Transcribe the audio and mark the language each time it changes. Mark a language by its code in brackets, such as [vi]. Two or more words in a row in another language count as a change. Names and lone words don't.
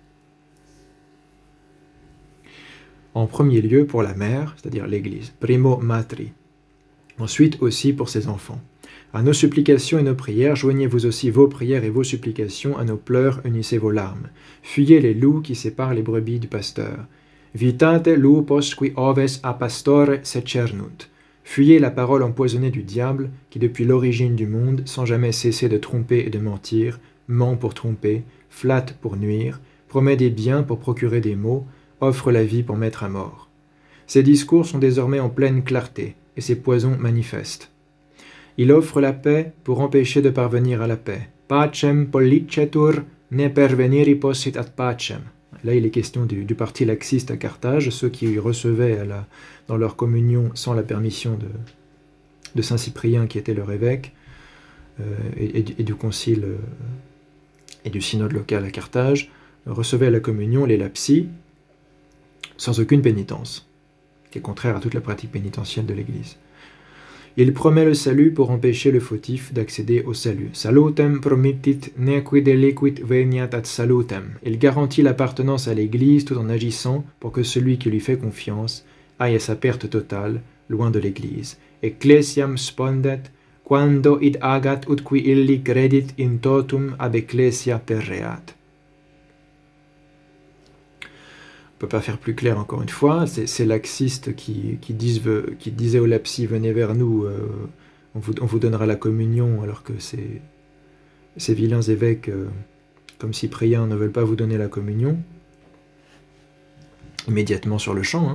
[fr] En premier lieu pour la mère, c'est-à-dire l'Église, [la] primo matri. [fr] Ensuite aussi pour ses enfants. À nos supplications et nos prières, joignez-vous aussi vos prières et vos supplications, à nos pleurs, unissez vos larmes. Fuyez les loups qui séparent les brebis du pasteur. [la] Vitate lupos qui oves a pastore secernunt. [fr] Fuyez la parole empoisonnée du diable, qui depuis l'origine du monde, sans jamais cesser de tromper et de mentir, ment pour tromper, flatte pour nuire, promet des biens pour procurer des maux, offre la vie pour mettre à mort. Ces discours sont désormais en pleine clarté, et ces poisons manifestes. Il offre la paix pour empêcher de parvenir à la paix. [la] Pacem pollicetur ne perveniri possit ad pacem. [fr] Là, il est question du parti laxiste à Carthage, ceux qui recevaient dans leur communion sans la permission de Saint Cyprien, qui était leur évêque, et du concile et du synode local à Carthage, recevaient à la communion les lapsi sans aucune pénitence, qui est contraire à toute la pratique pénitentielle de l'Église. Il promet le salut pour empêcher le fautif d'accéder au salut. [la] Salutem promittit nequid deliquit veniat ad salutem. [fr] Il garantit l'appartenance à l'Église tout en agissant pour que celui qui lui fait confiance aille à sa perte totale, loin de l'Église. [la] Ecclesiam spondet, quando id agat ut qui illi credit in totum ab ecclesia perreat. [fr] On ne peut pas faire plus clair encore une fois, ces laxistes qui disaient aux lapsi, venez vers nous, on vous donnera la communion, alors que ces vilains évêques comme Cyprien ne veulent pas vous donner la communion, immédiatement sur le champ.